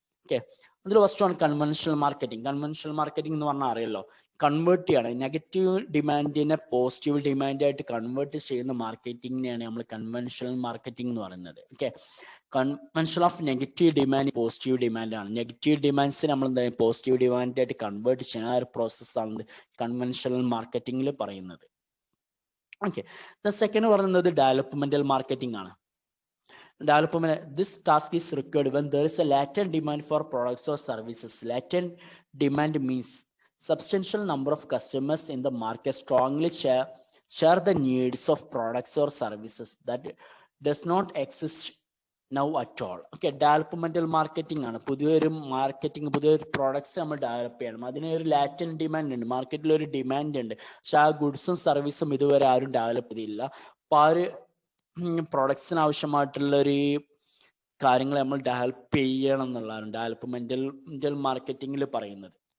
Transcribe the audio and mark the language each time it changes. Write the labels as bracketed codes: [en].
[ml] Okay, അതിൽ first one conventional marketing. Conventional marketing എന്ന് പറഞ്ഞാൽ അറിയല്ലോ, കൺവേർട്ട് ചെയ്യാണ് നെഗറ്റീവ് ഡിമാൻഡിനെ പോസിറ്റീവ് ഡിമാൻഡായിട്ട് കൺവേർട്ട് ചെയ്യുന്ന മാർക്കറ്റിംഗിനെയാണ് നമ്മൾ കൺവെൻഷണൽ മാർക്കറ്റിംഗ് എന്ന് പറയുന്നത്. Okay, [en] convention of negative demand [ml] positive demand ആണ്. നെഗറ്റീവ് ഡിമാൻഡ്സ് നമ്മൾ എന്താ പോസിറ്റീവ് ഡിമാൻഡായിട്ട് കൺവേർട്ട് ചെയ്യുന്ന ആ ഒരു പ്രോസസ്സാണ് കൺവെൻഷണൽ മാർക്കറ്റിംഗിൽ പറയുന്നത്. ഓക്കെ, ദ സെക്കൻഡ് പറയുന്നത് ഡെവലപ്മെന്റൽ മാർക്കറ്റിംഗ് ആണ്. [en] Development, this task is required when there is a latent demand for products or services. Latent demand means substantial number of customers in the market strongly share the needs of products or services that does not exist now at all. Okay, developmental marketing [ml] ആണ്. പുതിയൊരു marketing, പുതിയൊരു products നമ്മൾ develop ചെയ്യണം. അതിന് ഒരു latent demand ഉണ്ട്, മാർക്കറ്റിൽ ഒരു ഡിമാൻഡ് ഉണ്ട്. പക്ഷെ ആ ഗുഡ്സും സർവീസും ഇതുവരെ ആരും ഡെവലപ്പ് ചെയ്തില്ല. അപ്പൊ ആ ഒരു പ്രൊഡക്ട്സിന് ആവശ്യമായിട്ടുള്ള ഒരു കാര്യങ്ങൾ നമ്മൾ ഡെവലപ്പ് ചെയ്യണം എന്നുള്ളതാണ് ഡെവലപ്മെന്റൽ മാർക്കറ്റിംഗിൽ പറയുന്നത്.